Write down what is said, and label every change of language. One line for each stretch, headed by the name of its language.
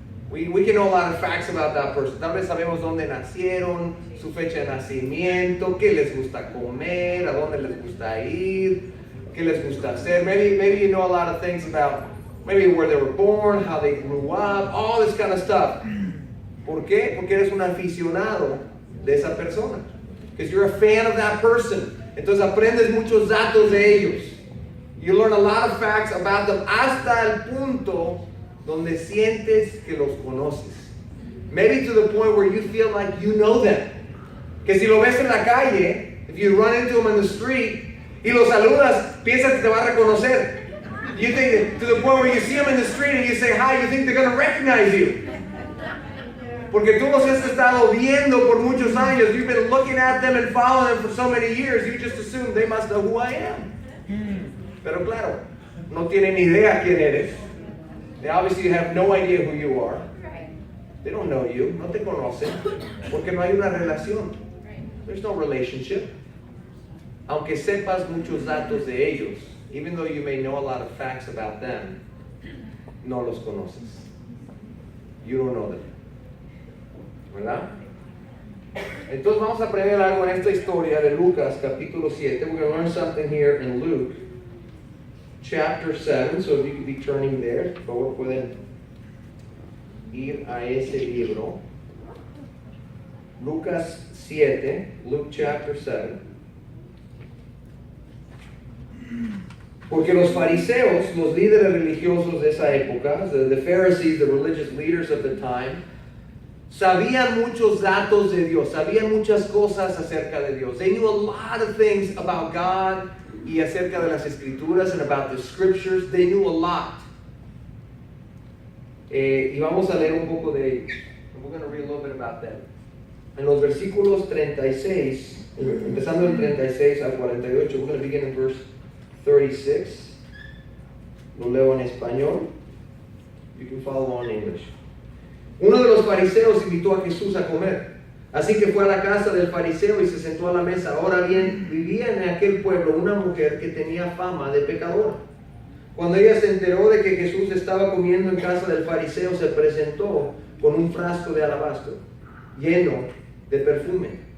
English: We can know a lot of facts about that person.
Spanish: Tal vez sabemos dónde nacieron, su fecha de nacimiento, qué les gusta comer, a dónde les gusta ir, qué les gusta hacer.
English: Maybe you know a lot of things about maybe where they were born, how they grew up, all this kind of stuff.
Spanish: ¿Por qué? Porque eres un aficionado de esa persona.
English: Because you're a fan of that person.
Spanish: Entonces aprendes muchos datos de ellos.
English: You learn a lot of facts about them
Spanish: hasta el punto donde sientes que los conoces.
English: Maybe to the point where you feel like you know them.
Spanish: Que si lo ves en la calle,
English: if you run into them in the street
Spanish: y los saludas,
English: piensas que te va a reconocer. You think to the point where you see them in the street and you say hi, you think they're going to recognize you.
Spanish: Porque tú los has estado viendo por muchos años.
English: You've been looking at them and following them for so many years. You just assume they must know who I am.
Spanish: Pero claro, no tienen idea quién eres.
English: They obviously have no idea who you are. They don't know you.
Spanish: No te conocen. Porque no hay una relación.
English: There's no relationship.
Spanish: Aunque sepas muchos datos de ellos,
English: even though you may know a lot of facts about them,
Spanish: no los conoces.
English: You don't know them.
Spanish: ¿Verdad? Entonces vamos a aprender algo en esta historia de Lucas capítulo 7.
English: We're going to learn something here in Luke chapter 7. So if you could be turning there,
Spanish: por favor pueden ir a ese libro.
English: Lucas 7, Luke chapter 7.
Spanish: Porque los fariseos, los líderes religiosos de esa época,
English: the Pharisees, the religious leaders of the time,
Spanish: sabían muchos datos de Dios, sabían muchas cosas acerca de Dios.
English: They knew a lot of things about God
Spanish: y acerca de las escrituras
English: and about the scriptures. They knew a lot.
Spanish: Y vamos a leer un poco de ellos.
English: We're going to read a little bit about them.
Spanish: En los versículos 36, empezando en 36 al 48,
English: we're going to begin in verse 36.
Spanish: Lo leo en español.
English: You can follow on in English.
Spanish: Uno de los fariseos invitó a Jesús a comer. Así que fue a la casa del fariseo y se sentó a la mesa. Ahora bien, vivía en aquel pueblo una mujer que tenía fama de pecadora. Cuando ella se enteró de que Jesús estaba comiendo en casa del fariseo, se presentó con un frasco de alabastro lleno de perfume.